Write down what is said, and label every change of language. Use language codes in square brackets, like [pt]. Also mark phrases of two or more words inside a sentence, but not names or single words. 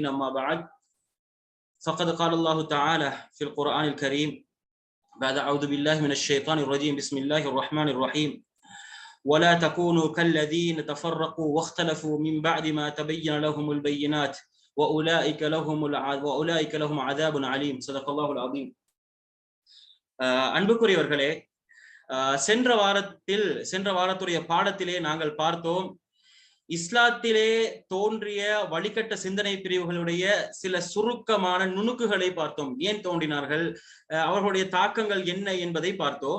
[ar] أما بعد، فقد قال الله تعالى في القرآن الكريم بعد أعوذ بالله من الشيطان الرجيم بسم الله الرحمن الرحيم ولا تكونوا كالذين تفرقوا واختلفوا من بعد ما تبين لهم البينات وأولئك لهم عذاب عليم. صدق الله العظيم. [ta] அன்புக்குரியவர்களே, சென்ற வாரத்துடைய பாடத்திலே நாங்கள் பார்த்தோம், இஸ்லாத்திலே தோன்றிய வழிகட்ட சிந்தனை பிரிவுகளுடைய சில சுருக்கமான நுணுக்குகளை பார்த்தோம். ஏன் தோன்றினார்கள், அவர்களுடைய தாக்கங்கள் என்ன என்பதை பார்த்தோம்.